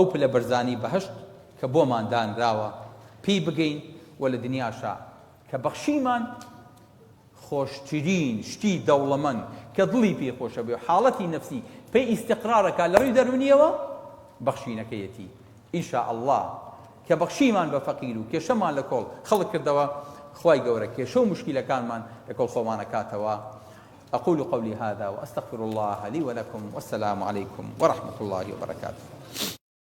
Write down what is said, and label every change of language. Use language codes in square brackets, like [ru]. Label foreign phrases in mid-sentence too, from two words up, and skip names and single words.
[ckb] پلە بەرزانی بەهەشت کە بۆمان دانراوە پێی بگەین و لە دنیاشا کە بەخشیمان خۆشترین شتی دەوڵەمەند کە دڵی پێی خۆشە بێ و حاڵەتی نەفسی پێی ئیستیقرارەکە لە ڕووی دەرونیەوە بەخشینەکەیەتی ئینشاءڵڵا کە بەخشیمان بە فەقیر و کێشەمان لە کۆڵ خەڵک کردەوە، خوای گەورە کێشە و مشکلەکانمان لە کۆڵ خۆمانەکاتەوە. [ar] أقول قولي هذا وأستغفر الله لي ولكم، والسلام عليكم ورحمة الله وبركاته.